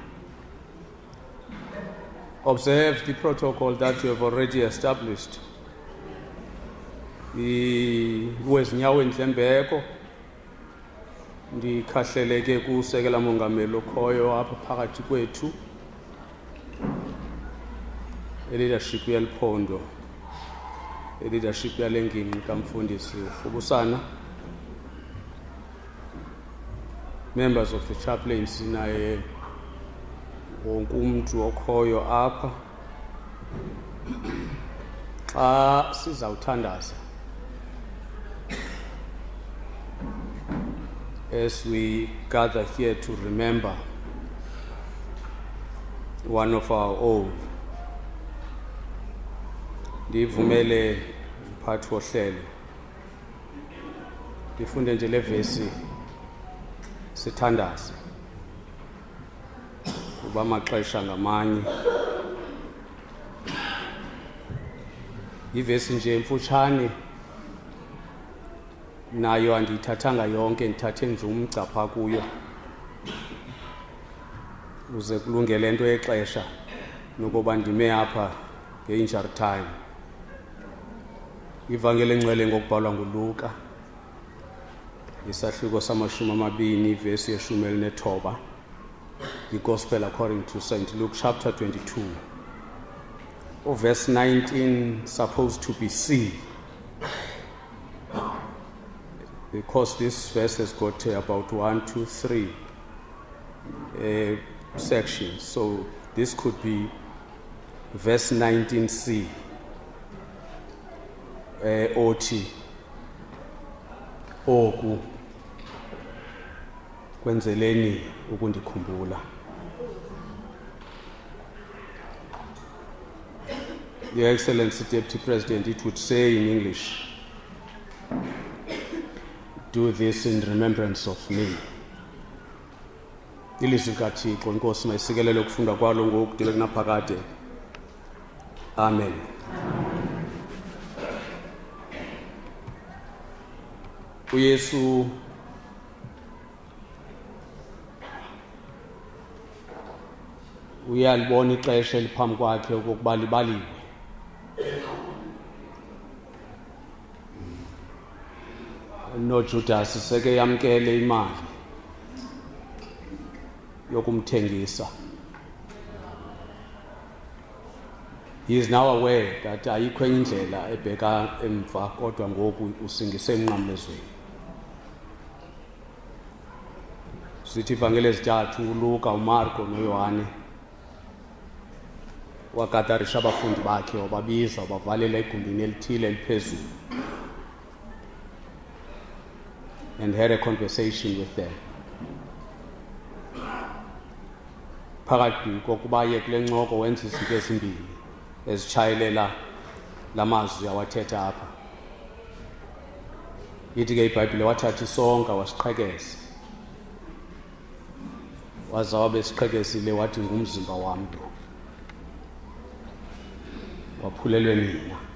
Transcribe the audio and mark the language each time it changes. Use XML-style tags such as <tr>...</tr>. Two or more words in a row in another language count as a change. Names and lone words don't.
<en>observe the protocol that you have already established.</en> <xh>Wezinyaweni zembeko ndikhahleleke kusekela mongameli okhoyo apha phakathi kwethu leadership yeliphondo leadership yalengingqi kamfundisi ubusana,</xh> <en>members of the chaplaincy</en> <xh>naye wonke umuntu okhoyo apha xa sizawuthandaza</xh> <en>as we gather here to remember one of our own.</en> <xh>ndivumele mphathi wohlelo ndifunde nje le vesi sithandaze kuba amaxesha ngamanye ivesi nje emfutshane nayo andiyithathanga yonke, ndithathe nje umgca kuyo uze kulungele into yexesha nokuba ndime apha nge-injury time. Ivangeli engcwele ngokubhalwa nguLuka isahluko sama-20 ivesi ye-19,</xh> <en>the Gospel according to St. Luke chapter 22. Verse 19 supposed to be C, because this verse has got about 1, 2, 3 sections, so this could be verse 19C.</en> <xh>Othi oku kwenzeleni ukundikhumbula.</xh> <en>Your Excellency Deputy President, it would say in English, do this in remembrance of me.</en> <xh>Ilizwi kaThixo, inkosi mayisikelele ukufunda kwalo ngoku de kunaphakade. Amen. uYesu uyalibona ixesha eliphambi kwakhe okokuba libaliwe. NoJudas seke yamkele imali yokumthengisa.</xh> <en>He is now aware that</en> <xh>ayikho enye indlela ebheka emva kodwa ngoku usingise emnqamlezweni. Sithi ivangeli ezintathu uLuka, uMarko noYohane wakatarisha abafundi bakhe wababiza wabavalela egumbini elithile eliphezulu</xh> <en>and had a conversation with them.</en> <xh>Phakathi kokuba ye kule ncoko wenza izinto ezimbili ezitshayelela lamazwi awathetha apha. Ithi ke iBhayibhile wathatha isonka wasiqhekeza, waza wabe siqhekezile wathi ngumzimba wami lo waphulelwe nina.</xh>